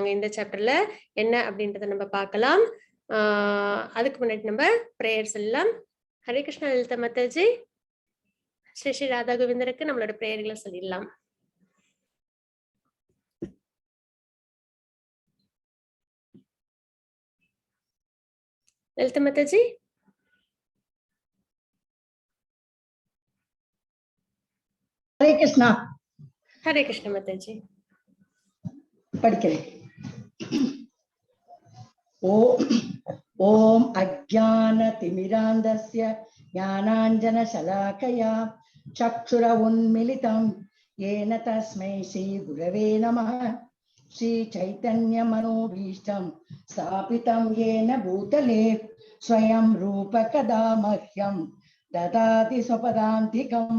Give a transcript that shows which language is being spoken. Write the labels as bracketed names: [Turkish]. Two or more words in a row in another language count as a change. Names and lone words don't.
[Tamil] இந்த சாப்டர்ல என்ன அப்படின்றத நம்ம பார்க்கலாம். அதுக்கு முன்னாடி நம்ம பிரேயர்ஸ் எல்லாம். ஹரே கிருஷ்ணா லலிதா மாதாஜி, ஸ்ரீ ஸ்ரீ ராதா கோவிந்தருக்கு நம்மளோட பிரேயர்களை சொல்லிடலாம். லலிதா மாதாஜி. [Hindi] हरे कृष्णा. हरे कृष्ण माताजी. [Tamil] படிக்கிறேன். [Sanskrit] ओम अज्ञान तिमिरांधस्य ज्ञानांजन शलाकया चक्षुर उन्मिलितं येन तस्मै श्री गुरवे नमः. श्री चैतन्य मनोभीष्टं स्थापितं येन भूतले स्वयं रूप कदा मह्यं ददाति स्वपदान्तिकम्.